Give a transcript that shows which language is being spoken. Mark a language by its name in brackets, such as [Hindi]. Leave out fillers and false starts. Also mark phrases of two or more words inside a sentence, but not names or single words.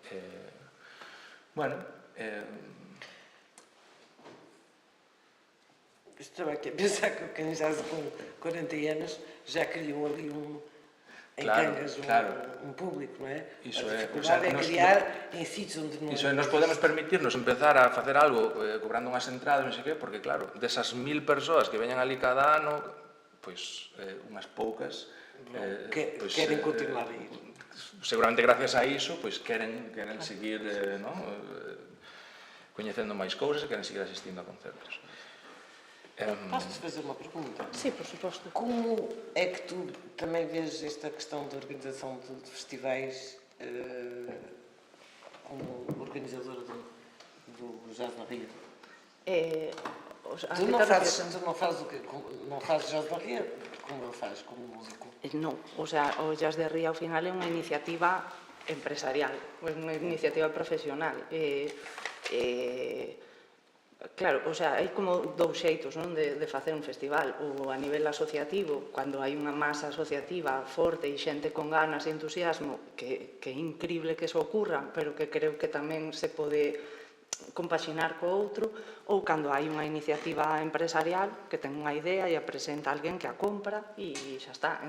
[Portuguese] Estaba aqui a pensar que o Canjás com 40 anos já criou ali em Cangas um público, não é? [Galician] Iso [Portuguese] a dificuldade é criar em sítios onde non... [Galician] Iso é, nos podemos permitirnos empezar a facer algo cobrando unhas entradas, non sei que, porque claro, desas 1000 persoas que veñan ali cada ano, pois unhas poucas queren continuar aí. Seguramente gracias a iso, pois queren seguir coñecendo máis cousas e queren seguir asistindo a concertos. [Portuguese] Posso-te fazer uma pergunta? Sim, por suposto. Como é que tu também vês esta questão da organização de festivais como organizadora do Jazz na Ria? Tu não fazes Jazz na Ria como ele faz, como músico? [Galician] Non, o Jazz de Ría ao final é unha iniciativa empresarial, é unha iniciativa profesional. Claro, hai como dous xeitos de facer un festival. O a nivel asociativo, cando hai unha masa asociativa forte e xente con ganas e entusiasmo, que é incrible que eso ocurra, pero que creo que tamén se pode compaxinar co outro, ou cando hai unha iniciativa empresarial que ten unha idea e a presenta alguén que a compra e xa está.